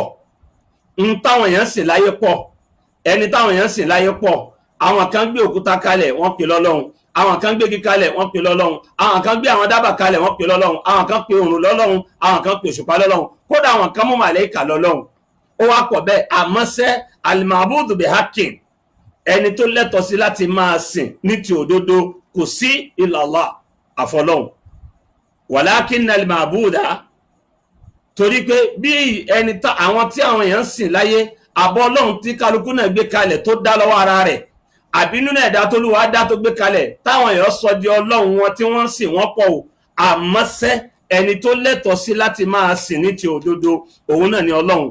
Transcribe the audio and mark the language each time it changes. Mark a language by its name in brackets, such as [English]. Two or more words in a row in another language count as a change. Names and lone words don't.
[Yoruba] táwọn èèyàn ń sìn láyé pọ̀ ẹni táwọn èèyàn ń sìn láyé pọ̀ àwọn kan gbé òkúta kalẹ̀ wọ́n pè lọ́lọ́run àwọn kan gbé igi kalẹ̀ wọ́n pè lọ́lọ́run àwọn kan gbé àwọn dábàá kalẹ̀ wọ́n pè lọ́lọ́run àwọn kan pè òrùn lọ́lọ́run àwọn kan pè òṣùpá lọ́lọ́run kódà àwọn kan mú màlẹ́kà lọ́lọ́run ó wá pọ̀ bẹ́ẹ̀ àmọ́ sẹ́ [Arabic] المعبود بحق [Yoruba] ẹni tó lẹ́tọ̀ọ́ sí láti máa sìn ní ti òdodo kò sí [Arabic] إلا الله [Yoruba] àfọlọ́hun [Arabic] ولكن المعبود [Yoruba] torí pé bí ẹni àwọn tí àwọn èèyàn ń sìn láyé àbọ̀ ọlọ́run tí kálukú náà gbé kalẹ̀ tó dá lọ́wọ́ ara rẹ̀ àbí nínú ẹ̀dá tó lùwà dá tó gbé kalẹ̀ táwọn èèyàn sọ di ọlọ́run wọn tí wọ́n ń sìn wọ́n pọ̀ o àmọ́sẹ́ ẹni tó lẹ́tọ̀ọ́ sí láti máa sìn ní ti òdodo òun náà ni ọlọ́run